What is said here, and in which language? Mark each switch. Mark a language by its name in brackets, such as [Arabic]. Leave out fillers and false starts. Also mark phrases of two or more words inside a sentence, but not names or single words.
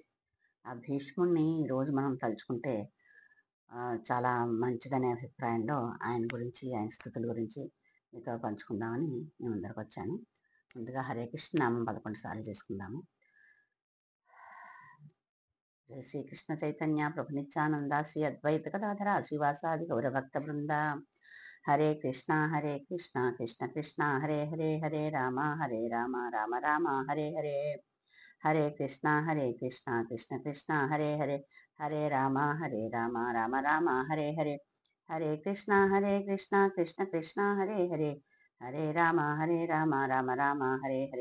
[Telugu] ఆ భీష్ముడిని ఈరోజు మనం తలుచుకుంటే చాలా మంచిదనే అభిప్రాయంలో ఆయన గురించి, ఆయన స్థుతుల గురించి మీతో పంచుకుందామని నేను ముందరకు వచ్చాను. ముందుగా హరే కృష్ణ నామం 11 సార్లు చేసుకుందాము. [Sanskrit] జయ శ్రీకృష్ణ చైతన్య ప్రభు నిత్యానంద శ్రీ అద్వైత గదాధర శ్రీవాసాది గౌరభక్త బృంద. హరే కృష్ణ కృష్ణ కృష్ణ హరే హరే, హరే రామ రామ రామ హరే హరే. హరే కృష్ణ కృష్ణ కృష్ణ హరే హరే, హరే రామ రామ రామ హరే హరే. హరే కృష్ణ కృష్ణ కృష్ణ హరే హరే, హరే రామ రామ రామ హరే హరే.